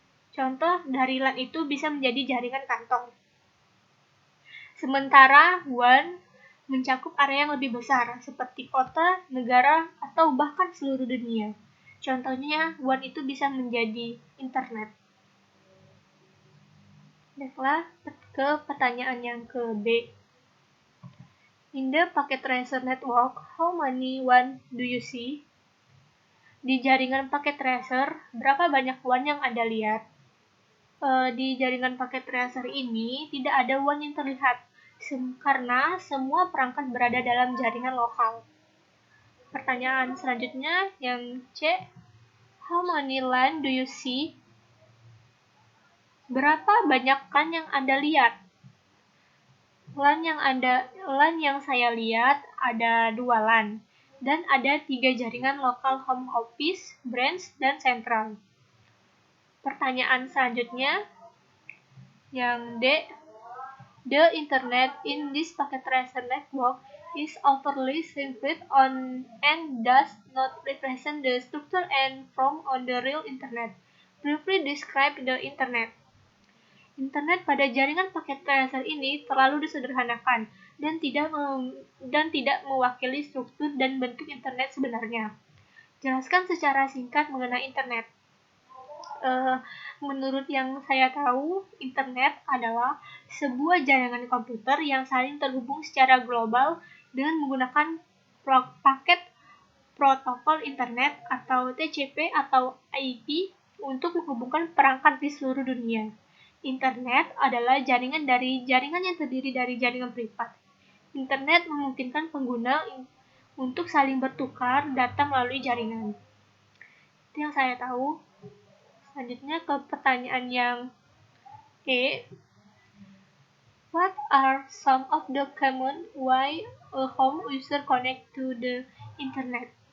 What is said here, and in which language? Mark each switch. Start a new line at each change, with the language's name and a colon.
Indonesian: Contoh dari LAN itu bisa menjadi jaringan kantor. Sementara WAN mencakup area yang lebih besar, seperti kota, negara, atau bahkan seluruh dunia. Contohnya, WAN itu bisa menjadi internet. Baiklah, ke pertanyaan yang ke B.
English: In the packet tracer network, how many WAN do you see?
Indonesian: Di jaringan paket tracer, berapa banyak WAN yang Anda lihat? Di jaringan paket tracer ini tidak ada WAN yang terlihat, karena semua perangkat berada dalam jaringan lokal. Pertanyaan selanjutnya yang C.
English: How many LAN do you see?
Indonesian: Berapa banyak LAN yang Anda lihat? LAN yang saya lihat ada 2 LAN, dan ada 3 jaringan lokal home office, branch, dan central. Pertanyaan selanjutnya, yang D.
English: The internet in this packet tracer network is overly simplified and does not represent the structure and form on the real internet. Briefly describe the internet.
Indonesian: Internet pada jaringan paket tracer ini terlalu disederhanakan dan tidak mewakili struktur dan bentuk internet sebenarnya. Jelaskan secara singkat mengenai internet. Menurut yang saya tahu, internet adalah sebuah jaringan komputer yang saling terhubung secara global dengan menggunakan paket protokol internet atau TCP atau IP untuk menghubungkan perangkat di seluruh dunia. Internet adalah jaringan dari jaringan yang terdiri dari jaringan privat. Internet memungkinkan pengguna untuk saling bertukar data melalui jaringan. Itu yang saya tahu. Selanjutnya ke pertanyaan yang E.
English: What are some of the common way a home user connect to the internet?